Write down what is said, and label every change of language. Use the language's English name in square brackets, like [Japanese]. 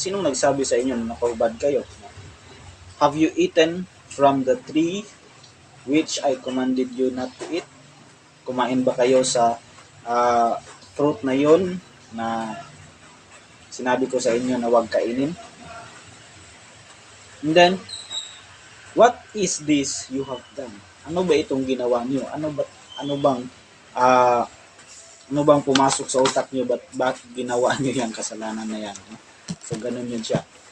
[Filipino] Sinong nagsabi sa inyo na nakahubad kayo? [English] Have you eaten from the tree which I commanded you not to eat? [Filipino] Kumain ba kayo sa fruit na yun na sinabi ko sa inyo na huwag kainin? [English] And then, what is this you have done? [Filipino] Ano ba itong ginawa niyo? Ano bang Ano bang pumasok sa utak nyo? Bakit ginawa nyo yung kasalanan na yan? No? So, ganun yun siya.